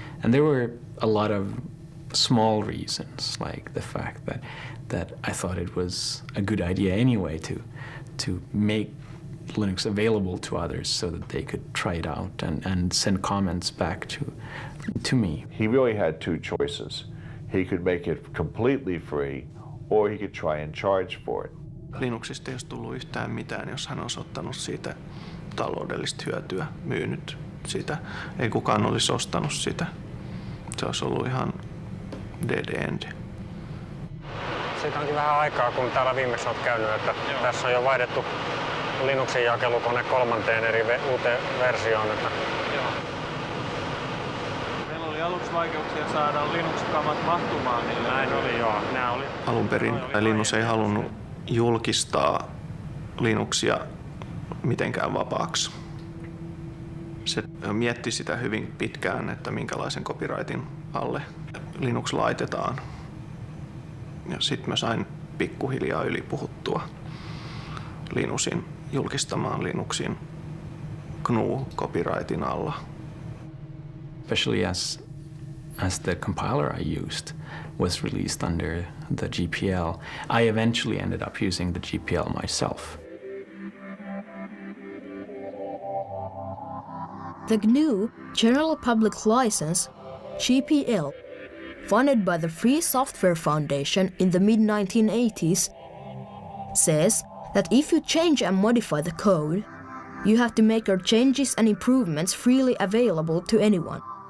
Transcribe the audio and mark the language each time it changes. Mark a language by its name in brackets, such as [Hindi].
[English] And there were a lot of small reasons, like the fact that I thought it was a good idea anyway to make Linux available to others so that they could try it out and send comments back to me. He really had two choices. He could make it completely free, or he could try and charge for it. [Finnish] Linuxista ei olisi tullut yhtään mitään, jos hän olisi ottanut siitä taloudellista hyötyä, myynyt sitä. Ei kukaan olisi ostanut sitä. Se olisi ollut ihan [English] dead end. [Finnish] Siitä onkin vähän aikaa, kun täällä viimeksi olet käynyt, että tässä on jo vaihdettu Linuxin jakelukone 3 uuteen versioon. Että... Joo. Meillä oli aluksi vaikeuksia saada Linux-kamat mahtumaan. Niin näin oli, joo. Alun perin Linus ei halunnut julkistaa Linuxia mitenkään vapaaksi. Se mietti sitä hyvin pitkään, että minkälaisen copyrightin alle Linux laitetaan. Ja sitten mä sain pikkuhiljaa ylipuhuttua Linuxin julkistamaan Linuxin GNU-copyrightin alla. [English] Especially as the compiler I used was released under the GPL, I eventually ended up using the GPL myself. The GNU General Public License, GPL, funded by the Free Software Foundation in the mid-1980s, says that if you change and modify the code, you have to make your changes and improvements freely available to anyone.